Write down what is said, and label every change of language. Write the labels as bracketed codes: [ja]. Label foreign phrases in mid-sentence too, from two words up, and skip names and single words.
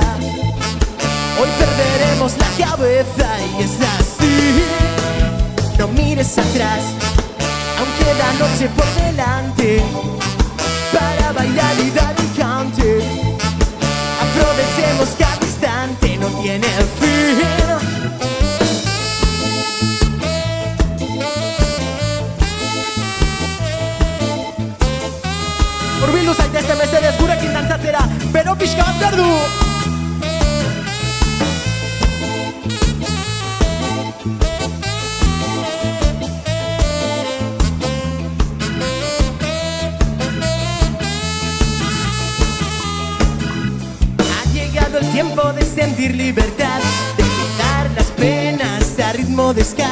[es] Hoy perderemos la cabeza y es así. No mires atrás, aún queda noche por delante para bailar y dar el cante. Aprovechemos cada instante, no tiene fin. [eu] Urbildu zaitezte mesedez gurekin dantzatzera, bero pixka bat behar du. [es] Ha llegado el tiempo de sentir libertad, de olvidar las penas a ritmo de ska.